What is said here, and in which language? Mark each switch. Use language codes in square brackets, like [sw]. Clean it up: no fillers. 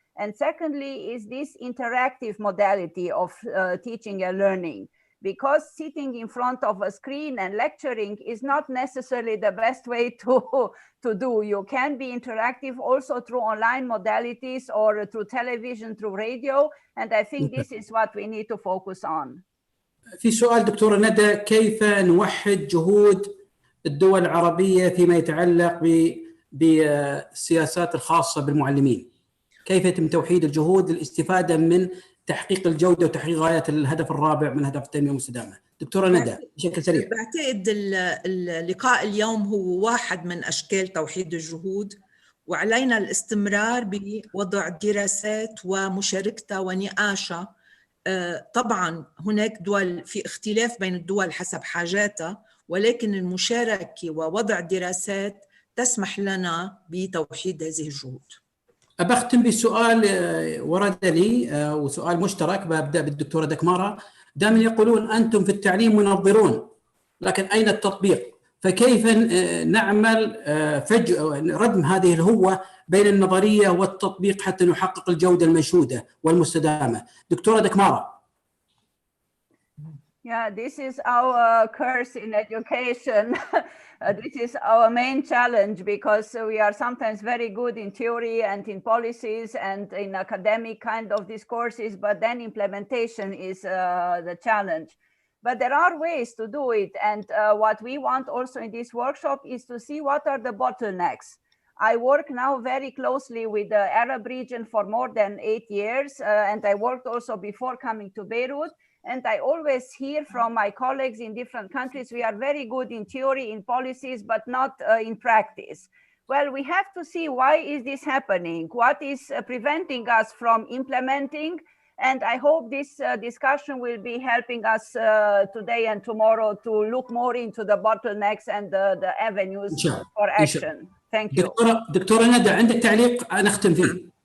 [en] And secondly is this interactive modality of teaching and learning, because sitting in front of a screen and lecturing is not necessarily the best way to do. You can be interactive also through online modalities or through television, through radio. And I think this is what we need to focus on. [ar] في سؤال دكتورة ندى، كيف نوحد جهود الدول العربية فيما يتعلق بالسياسات الخاصة بالمعلمين؟ كيف يتم توحيد الجهود للاستفادة من تحقيق الجودة وتحقيق غايات الهدف الرابع من أهداف التنمية المستدامة؟ دكتورة ندى بشكل سريع. بعتقد اللقاء اليوم هو واحد من أشكال توحيد الجهود، وعلينا الاستمرار بوضع دراسات ومشاركتها ونقاشها. طبعا هناك دول في اختلاف بين الدول حسب حاجاتها، ولكن المشاركة ووضع دراسات تسمح لنا بتوحيد هذه الجهود. أبختم بسؤال ورد لي وسؤال مشترك، ببدأ بالدكتورة دكمارة. دائما يقولون أنتم في التعليم منظرون، لكن أين التطبيق؟ فكيف نعمل ردم هذه الهوة بين النظرية والتطبيق حتى نحقق الجودة المنشودة والمستدامة؟ دكتورة دكمارة. [en] Yeah, this is our curse in education. This is our main challenge, because we are sometimes very good in theory and in policies and in academic kind of discourses, but then implementation is the challenge. But there are ways to do it. And what we want also in this workshop is to see what are the bottlenecks. I work now very closely with the Arab region for more than 8 years, and I worked also before coming to Beirut. And I always hear from my colleagues in different countries, we are very good in theory, in policies, but not in practice. Well, we have to see why is this happening? What is preventing us from implementing? And I hope this discussion will be helping us today and tomorrow to look more into the bottlenecks and the avenues for action. Thank you. [ar] دكتورة ندى، عندك تعليق نختم فيه؟